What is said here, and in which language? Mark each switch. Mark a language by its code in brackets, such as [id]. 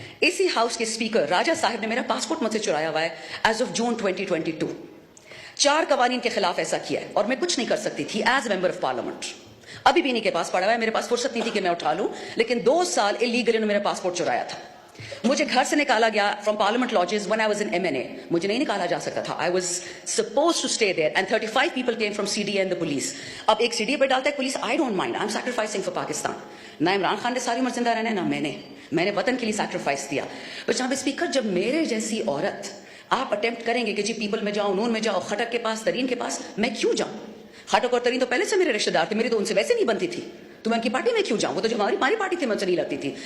[ur] اسی ہاؤس کے اسپیکر راجہ صاحب نے میرا پاسپورٹ مجھ سے چرایا ہوا ہے [en] As of June 2022. [ur] 4 قوانین کے خلاف ایسا کیا ہے, اور میں کچھ نہیں کر سکتی تھی [en] As a member of parliament. [ur] ابھی بھی نہیں کے پاس پڑا ہوا ہے, میرے پاس فرصت نہیں تھی کہ میں اٹھا لوں, لیکن 2 سال اللیگل انہوں نے میرا پاسپورٹ چرایا تھا. مجھے گھر سے نکالا گیا [en] From parliament lodges when I was in MNA. [ur] مجھے نہیں نکالا جا سکتا تھا. [en] I was supposed to stay there and 35 people came from CDA and the police. [ur] اب ایک CDA پہ ڈالتا ہے police, [en] I don't mind, I'm sacrificing for Pakistan. [ur] نہ عمران خان نے ساری عمر زندہ رہنا ہے, نہ میں نے وطن کے لیے سیکریفائس دیا. تو جناب اسپیکر, جب میرے جیسی عورت آپ اٹیمپٹ کریں گے کہ جی پیپل میں جاؤ, نون میں جاؤ, خٹک کے پاس, ترین کے پاس, میں کیوں جاؤں؟ خٹک اور ترین تو پہلے سے میرے رشتے دار تھے, میری تو ان سے ویسے نہیں بنتی تھی, تو میں ان کی پارٹی میں کیوں جاؤں؟ وہ تو جو ہماری پارٹی تھی مجھ سے نہیں لڑتی تھی.